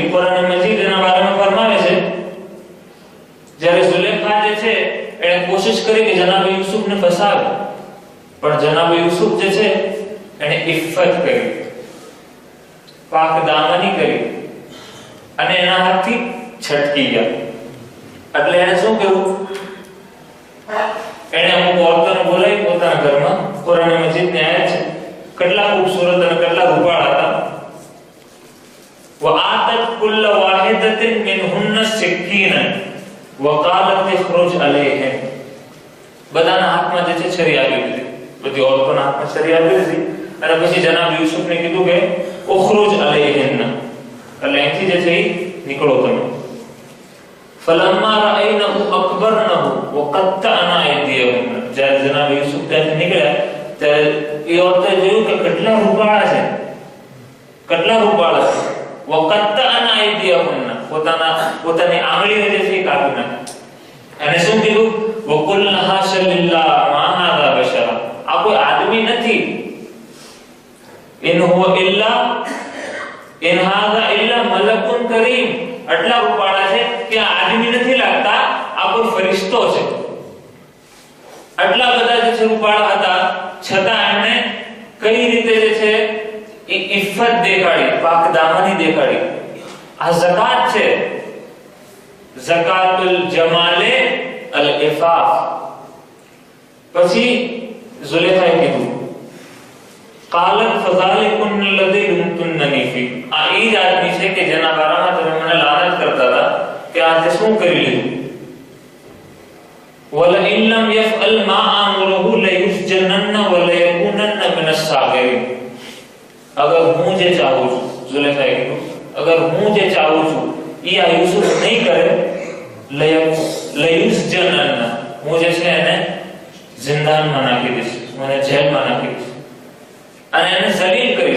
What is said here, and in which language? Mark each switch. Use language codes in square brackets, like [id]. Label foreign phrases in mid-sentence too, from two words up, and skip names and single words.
[gu] કુરાન મજીદ એના બારેમાં ફરમાવે છે, જ્યારે ઝુલેખા જે છે એણે કોશિશ કરી કે જનાબ યુસુફને ફસાવે, પણ જનાબ યુસુફ જે છે એને ઇફ્ફત કરી, પાક દામની કરી અને એના હાથથી છટકી ગયા. એટલે એને શું કર્યું? એને અમુક ઓરતોને બોલાવી પોતાના ઘરમાં. કુરાન મજીદની આયત છે, કેટલા ખૂબસૂરત અને કેટલા રૂપાળા હતા. [ar] وآتت كل واحدة منهن سكينا وقالت اخرج عليهم. [gu] બધાના હાથમાં જે છે છરી આવી દીધી, બધી ઓરતોના હાથમાં છરી આવી દીધી અને પછી જનાબ યુસુફને કીધું કે [ar] اخرج عليهن, [gu] એટલે અહીંથી જે છે નીકળો તમે. [ar] فلما رأينه أكبرنه وقطعن أيديهن. [gu] જ્યારે જનાબ યુસુફ ત્યાંથી નીકળ્યા ત્યારે એ ઓરતે જોયું કે કેટલા રૂપાળા છે, કેટલા રૂપાળા છે. [ar] وقطعن أيديهن. [gu] પોતાની આંગળીઓ જે છે કાપી નાખી. અને શું કીધું? [ar] وقلنا حاش لله ما هذا بشرا. [gu] આ કોઈ આદમી નથી. [ar] إن هذا إلا ملك كريم. [gu] આટલા રૂપાળા છે કે આદમી નથી લાગતા, આ કોઈ ફરિશ્તો છે. આટલા બધા જે છે રૂપાળા હતા, છતાં એમણે કઈ રીતે જે છે ઇફ્ફત દેખાડી, પાક દામની દેખાડી. આ ઝકાત છે, [ar] زكاة الجمال العفاف. [gu] પછી ઝુલેખાએ કીધું [ar] قالت فذلكن الذي لمتنني فيه. [gu] આ એ જ આદમી છે કે જેના બારામાં તમે મને લાનત કરતા હતા કે આ તે શું કરી લીધું. [ar] ولئن لم يفعل ما امره ليسجنن وليكونن من الصاغرين. [gu] અગર હું જે ચાહું છું, ઝુલેખાએ કીધું, અગર હું જે ચાહું છું એ આ યુસુફ નહીં કરે, લયુસજનન, હું જે છે એને જિંદાનમાં નાખી દઈશ, મને જેલમાં નાખી દઈશ અને એને જલીલ કરીશ.